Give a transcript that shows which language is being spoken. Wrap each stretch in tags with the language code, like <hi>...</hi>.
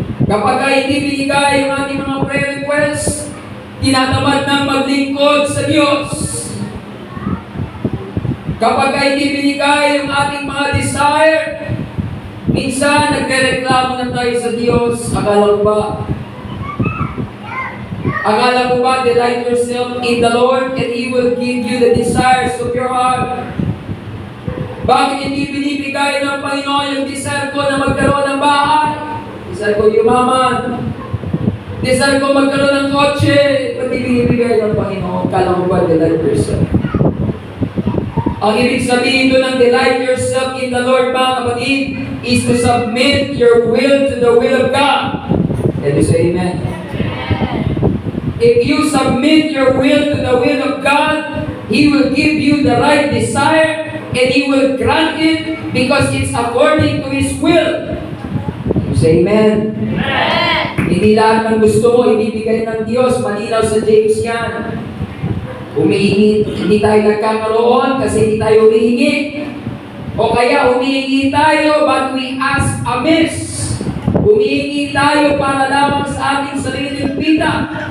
<tl>Kapag hindi binigay ang ating mga prayer requests, tinatamad ng maglingkod sa Diyos. Kapag hindi binigay ang ating mga desire, minsan nagre-reklamo na tayo sa Diyos. Akala ko ba,</tl> <en>delight yourself in the Lord and He will give you the desires of your heart.</en> <tl>Bakit hindi binibigay ng Panginoon yung desire ko na magkaroon ng bahay? Desire ko yumaman. Desire ko magkaroon ng kotse. Ba't binibigay ng Panginoon? Akala ko ba,</tl> <en>delight yourself?</en> <tl>Ang ibig sabihin doon ng</tl> <en>delight yourself in the Lord,</en> <tl>mga kapatid,</tl> <en>is to submit your will to the will of God. Can you say amen? If you submit your will to the will of God, He will give you the right desire and He will grant it because it's according to His will. Can you say amen? Amen.</en> <tl>Hindi lahat ng gusto mo ibibigay ng Diyos. Malinaw sa James yan. Humihingi, hindi tayo nagkakaroon kasi hindi tayo humihingi. O kaya humihingi tayo</tl> <en>but we ask amiss.</en> <tl>Humihingi tayo para lamang sa ating sariling pita.</tl>